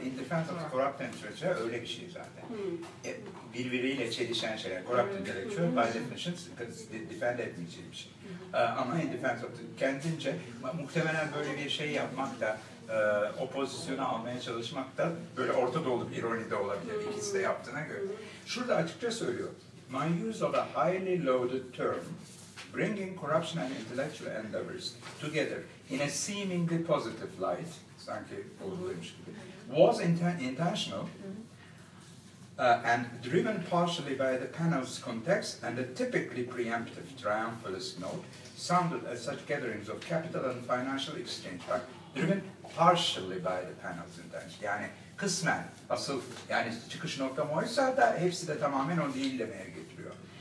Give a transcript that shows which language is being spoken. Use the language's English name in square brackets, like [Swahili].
[English] In defense of corrupt intellectual [Turkish] öyle bir şey zaten. Birbiriyle çelişen şeyler. Corrupt intellectual defend etmeyeceği bir şey. Ama in defense of kendince muhtemelen böyle bir şey yapmak da o pozisyonu almaya çalışmak da böyle Orta Doğu'lu bir ironi de olabilir. İkisi de yaptığına göre. Şurada açıkça söylüyor. [English] My use of a highly loaded term, bringing corruption and intellectual endeavors together in a seemingly positive light, [Turkish] sanki olduymuş gibi, [English] was intentional and driven partially by the panel's context and a typically preemptive triumphalist note sounded at such gatherings of capital and financial exchange. [Turkish] Bak, [English] driven partially by the panel's intention. [Turkish] Yani kısmen, asıl yani çıkış noktam oysa da hepsi de tamamen o değil demeye getiriyor.